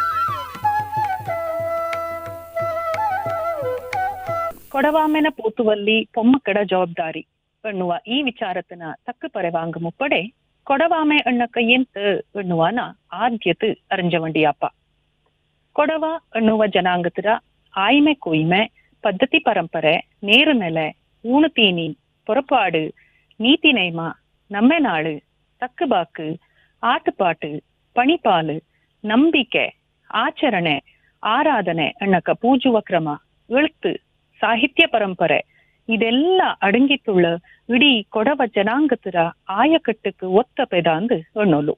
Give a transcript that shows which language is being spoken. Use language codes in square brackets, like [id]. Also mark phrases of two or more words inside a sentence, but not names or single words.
[kfa] ಕೊಡವಾಮೆನ ಪೋತುವಲ್ಲಿ ಪೊಮ್ಮಕ್ಕಡ ಜವಾಬ್ದಾರಿ ಎನ್ನುವ ಈ ವಿಚಾರತನ ತಕ್ಕ ಪರವಾಂಗ ಮುಪ್ಪಡೆ ಕೊಡವಾಮೆ ಎಣ್ಣಕ್ಕ ಎಂತ ಎನ್ನುವನ ಆದ್ಯತೆ ಅರಂಜವಂಡಿಯಪ್ಪ. ಕೊಡವ ಎನ್ನುವ ಜನಾಂಗತರ ಆಯ್ಮೆ ಕೊಯ್ಮೆ ಪದ್ಧತಿ ಪರಂಪರೆ ನೇರು ನೆಲೆ ಊಣುತೀನಿ ಪೊರಪಾಡು ನೀತಿ ನೇಮ ನಮ್ಮೆನಾಳು ತಕ್ಕಬಾಕು ಆಟಪಾಟು ಪಣಿಪಾಲು ನಂಬಿಕೆ ಆಚರಣೆ ಆರಾಧನೆ ಎಣ್ಣಕ ಪೂಜುವ ಕ್ರಮ ಎಳ್ತು ಸಾಹಿತ್ಯ ಪರಂಪರೆ ಇದೆಲ್ಲ ಅಡಂಗಿತ್ತುಳ್ಳ ಇಡೀ ಕೊಡವ ಜನಾಂಗತರ ಆಯಕಟ್ಟಕ್ಕೆ ಒತ್ತ ಪೆದಾಂದು ಎಣ್ಣೋಲು.